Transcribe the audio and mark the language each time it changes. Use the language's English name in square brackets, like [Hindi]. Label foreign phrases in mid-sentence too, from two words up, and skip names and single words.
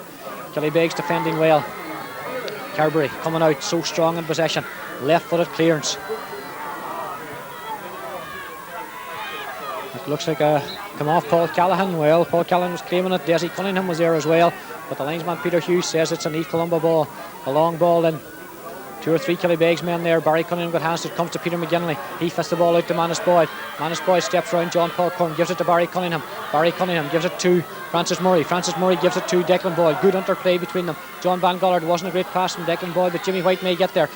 [English] Killybegs defending well. Carberry coming out so strong in possession. Left-footed clearance. It looks like a come off Paul Callaghan. Well, Paul Callaghan was claiming it. Desi Cunningham was there as well, but the linesman Peter Hughes says it's a Naomh Columba ball. A long ball in. 2 or 3 Killybegs men there. Barry Cunningham got hands. It comes to Peter McGinley. He fists the ball out to Manus Boyle. Manus Boyle steps round John Paul Curran, gives it to Barry Cunningham. Barry Cunningham gives it to Francis Murray. Francis Murray gives it to Declan Boyle. Good interplay between them. John Van Gollard wasn't a great pass from Declan Boyle, but Jimmy White may get there.